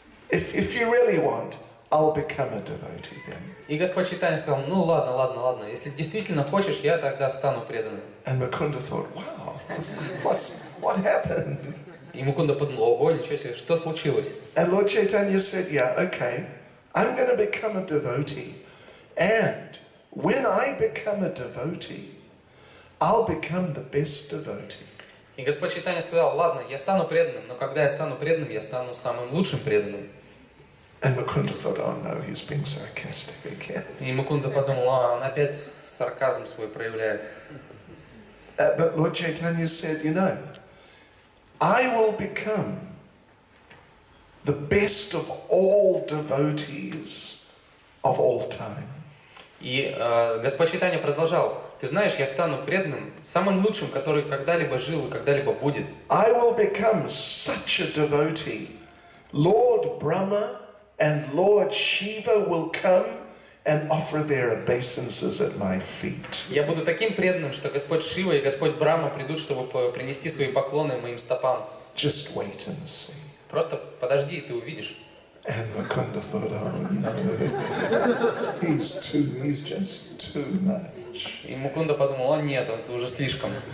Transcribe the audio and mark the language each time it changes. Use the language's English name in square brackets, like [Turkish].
[English] If you really want, I'll become a devotee then. [Russian] И Господь Чайтанья сказал, ну ладно, если действительно хочешь, я тогда стану преданным. [English] And Mukunda thought, wow, what happened? [Russian] И Мукунда подумал, ого, ничего себе, что случилось? [English] And Lord Chaitanya said, yeah, okay, I'm going to become a devotee. And when I become a devotee, I'll become the best devotee. [Russian] И Господь Чайтанья сказал, ладно, я стану преданным, но когда я стану преданным, я стану самым лучшим преданным. [English] And Mukunda thought, oh no, he's being sarcastic again. [Russian] И Мукунда подумал, он опять сарказм свой проявляет. [English] But Lord Chaitanya said, you know, I will become the best of all devotees of all time. [Russian] И Господь Чайтанья продолжал, ты знаешь, я стану преданным, самым лучшим, который когда-либо жил и когда-либо будет. [English] I will become such a devotee. Lord Brahma and Lord Shiva will come and offer their obeisances at my feet. [Russian] Я буду таким преданным, что Господь Шива и Господь Брахма придут, чтобы принести свои поклоны моим стопам. [English] Just wait and see. [Russian] Просто подожди, и ты увидишь. [English] And Mukunda thought, oh no, he's just too much. [Russian] И Мукунда подумал, о нет, это уже слишком.